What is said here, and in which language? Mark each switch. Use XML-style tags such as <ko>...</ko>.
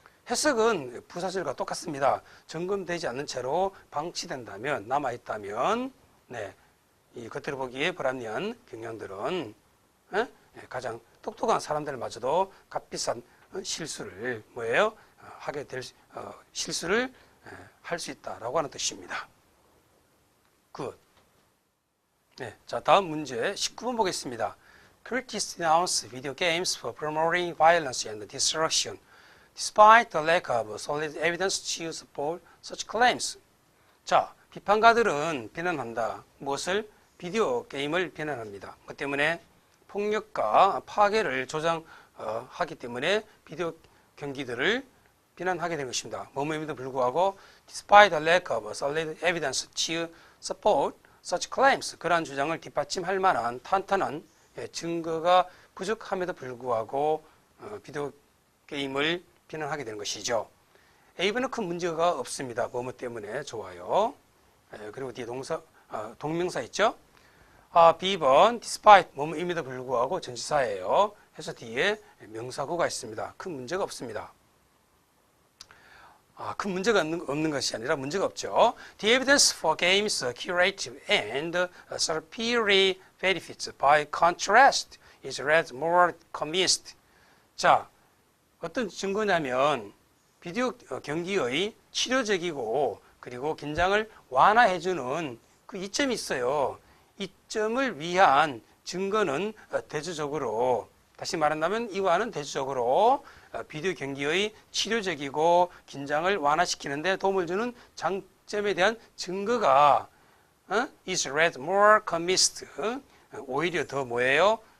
<ko>해석은 부사절과 똑같습니다. 점검되지 않는 채로 방치된다면, 남아있다면, 네, 이 겉으로 보기에 불합리한 경향들은 가장 똑똑한 사람들마저도 값비싼 실수를 뭐예요? 하게 될 실수를 할 수 있다라고 하는 뜻입니다. 굿. 네, 자 다음 문제 19번 보겠습니다.</ko> <en>Critics denounce video games for promoting violence and destruction, despite the lack of solid evidence to support such claims.</en> <ko>자, 비판가들은 비난한다. 무엇을? 비디오 게임을 비난합니다. 그 때문에 폭력과 파괴를 조장하기 때문에 비디오 경기들을 비난하게 된 것입니다. 뭐뭐임에도 불구하고</ko> <en>despite the lack of solid evidence to support such claims,</en> <ko>그러한 주장을 뒷받침할 만한 탄탄한 증거가 부족함에도 불구하고 비디오 게임을 비난하게 되는 것이죠. A번은 큰 문제가 없습니다. 뭐뭐 때문에 좋아요. 그리고 뒤에 동명사 있죠. B번 despite 뭐뭐임에도 불구하고 전치사예요. 해서 뒤에 명사구가 있습니다. 큰 문제가 없습니다. 큰 문제가 없는 것이 아니라 문제가 없죠.</ko> <en>The evidence for games curative and superior benefits by contrast is read more convinced.</en> <ko>자, 어떤 증거냐면 비디오 경기의 치료적이고 그리고 긴장을 완화해주는 그 이점이 있어요. 이점을 위한 증거는 대조적으로, 다시 말한다면 이와는 대조적으로 비디오 경기의 치료적이고 긴장을 완화시키는 데 도움을 주는 장점에 대한 증거가</ko> <en>is read more convinced,</en> <ko>오히려 더 뭐예요?</ko>